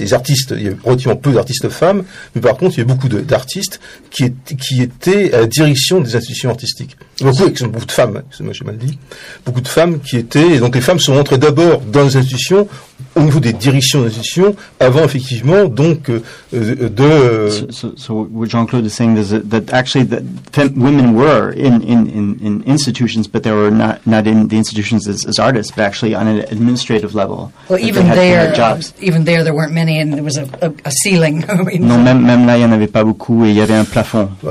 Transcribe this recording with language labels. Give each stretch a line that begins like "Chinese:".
French: Les artistes, il y a relativement peu d'artistes femmes, mais par contre, il y a beaucoup d'artistes qui étaient à la direction des institutions artistiques. Beaucoup de femmes, moi j'ai mal dit. Beaucoup de femmes qui étaient, et donc les femmes sont rentrées d'abord dans les institutions, au niveau des directions d'institutions, avant effectivement, donc, de...
English: So Jean-Claude is saying that actually that women were in institutions, but they were not in the institutions as artists, but actually on an administrative level. Well, even there weren't many, and there was a ceiling.
French: Non, même là, il n'y en avait pas beaucoup, et il y avait un plafond.